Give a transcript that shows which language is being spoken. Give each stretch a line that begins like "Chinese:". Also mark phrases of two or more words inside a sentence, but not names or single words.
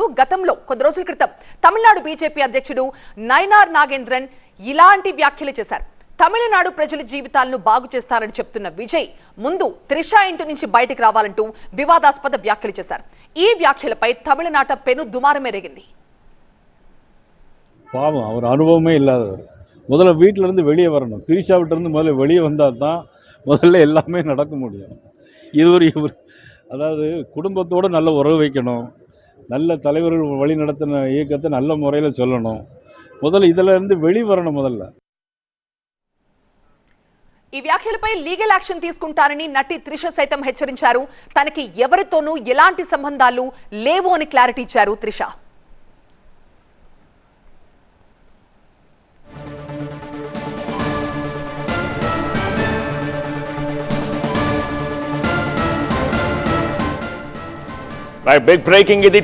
Telugu: గతంలో కొద్ది రోజుల క్రితం తమిళనాడు బీజేపీ అధ్యక్షుడు నయనార్ నాగేంద్రన్ ఇలాంటి వ్యాఖ్యలు చేశారు. తమిళనాడు ప్రజల జీవితాలను బాగు చేస్తారని చెప్తున్న విజయ్ ముందు త్రిష ఇంటి నుంచి బయటకు రావాలంటూ వివాదాస్పద వ్యాఖ్యలు చేశారు. ఈ వ్యాఖ్యలపై తమిళనాట పెను దుమారమే రేగింది.
Tamil: பாவம், அவர் அனுபவமே இல்லாதவர். முதல்ல வீட்டிலேருந்து வெளியே வரணும். திரிஷா விட்டுருந்து முதல்ல வெளியே வந்தால் தான் முதல்ல எல்லாமே நடக்க முடியும். இவர் அதாவது குடும்பத்தோடு நல்ல உறவு வைக்கணும், நல்ல தலைவர்கள் வழி நடத்தின இயக்கத்தை நல்ல முறையில் சொல்லணும். முதல்ல இதில் இருந்து வெளியே வரணும். முதல்ல
Telugu: ఈ వ్యాఖ్యలపై
English: legal action
Telugu: తీసుకుంటారని నటి త్రిష సైతం హెచ్చరించారు. తనకి ఎవరితోనూ ఎలాంటి సంబంధాలు లేవు అని క్లారిటీ ఇచ్చారు త్రిష.
English: big breaking
Telugu: ఇది.